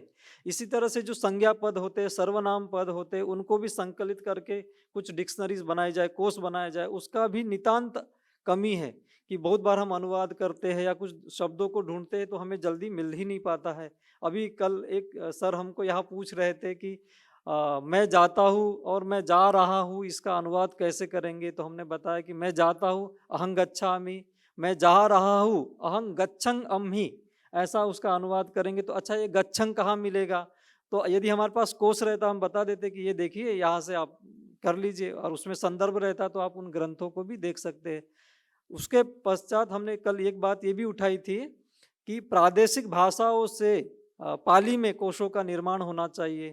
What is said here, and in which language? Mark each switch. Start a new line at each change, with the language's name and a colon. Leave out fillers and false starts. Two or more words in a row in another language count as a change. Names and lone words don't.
Hindi: इसी तरह से जो संज्ञा पद होते हैं, सर्वनाम पद होते हैं, उनको भी संकलित करके कुछ डिक्शनरीज बनाई जाए, कोश बनाया जाए, उसका भी नितांत कमी है कि बहुत बार हम अनुवाद करते हैं या कुछ शब्दों को ढूंढते हैं तो हमें जल्दी मिल ही नहीं पाता है। अभी कल एक सर हमको यहाँ पूछ रहे थे कि मैं जाता हूँ और मैं जा रहा हूँ, इसका अनुवाद कैसे करेंगे? तो हमने बताया कि मैं जाता हूँ
Pali: अहं गच्छामि,
Hindi: मैं जा रहा हूँ
Pali: अहं गच्छं अम्हि,
Hindi: ऐसा उसका अनुवाद करेंगे। तो अच्छा, ये गच्छं कहाँ मिलेगा? तो यदि हमारे पास कोश रहता हम बता देते कि ये देखिए यहाँ से आप कर लीजिए, और उसमें संदर्भ रहता तो आप उन ग्रंथों को भी देख सकते हैं। उसके पश्चात हमने कल एक बात ये भी उठाई थी कि प्रादेशिक भाषाओं से पाली में कोशों का निर्माण होना चाहिए।